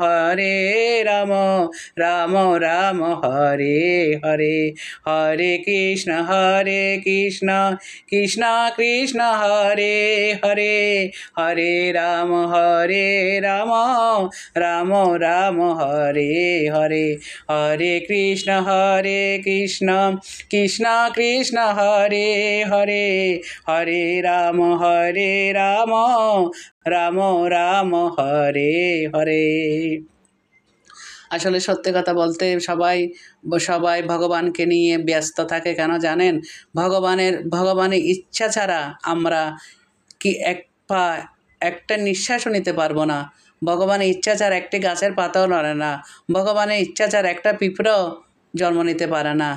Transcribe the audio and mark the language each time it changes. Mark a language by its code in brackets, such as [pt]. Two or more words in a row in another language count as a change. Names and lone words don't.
[bn] রাম রাম হরে হরে, হরে কৃষ্ণ কৃষ্ণ কৃষ্ণ হরে হরে, হরে রাম রাম রাম হরে হরে, হরে কৃষ্ণ কৃষ্ণ কৃষ্ণ হরে হরে, হরে রাম রাম রাম হরে হরে। আসলে সত্যি কথা বলতে সবাই ভগবানকে নিয়ে ব্যস্ত থাকে, কেন জানেন? ভগবানের ইচ্ছা ছাড়া আমরা কি একটা নিঃশ্বাসও নিতে পারবো না। ভগবানের ইচ্ছা ছাড়া একটি গাছের পাতাও নড়ে না, ভগবানের ইচ্ছা ছাড়া একটা পিঁপড়াও জন্ম নিতে পারে না।